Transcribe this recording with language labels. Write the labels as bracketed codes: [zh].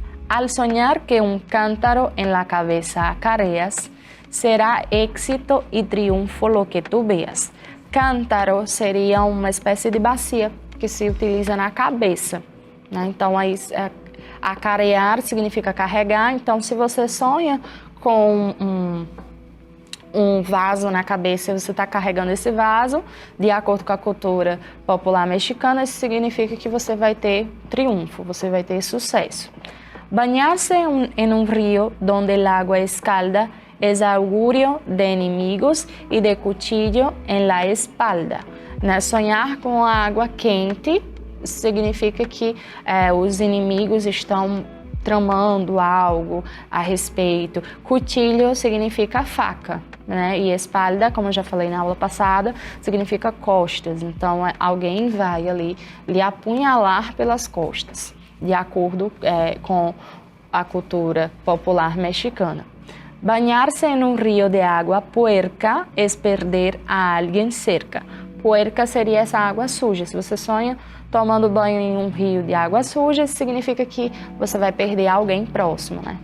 [es] Al soñar que un cántaro en la cabeza acarreas, será éxito y triunfo lo que tú veas. [pt] Cântaro seria uma espécie de bacia que se utiliza na cabeça, né? Então, aí, acarear significa carregar. Então, se você sonha com um vaso na cabeça e você está carregando esse vaso, de acordo com a cultura popular mexicana, isso significa que você vai ter triunfo, você vai ter sucesso. [es] Bañarse en un río donde el agua escalda es augurio de enemigos e de cuchillo en la espalda. [pt] Né? Sonhar com a água quente significa que os inimigos estão tramando algo a respeito. Cuchillo significa faca, né? E espalda, como eu já falei na aula passada, significa costas. Então, alguém vai ali lhe apunhalar pelas costas, de acordo com a cultura popular mexicana. [es] Bañarse en un río de agua puerca es perder a alguien cerca. [pt] Puerca seria essa água suja. Se você sonha tomando banho em um rio de água suja, isso significa que você vai perder alguém próximo, né?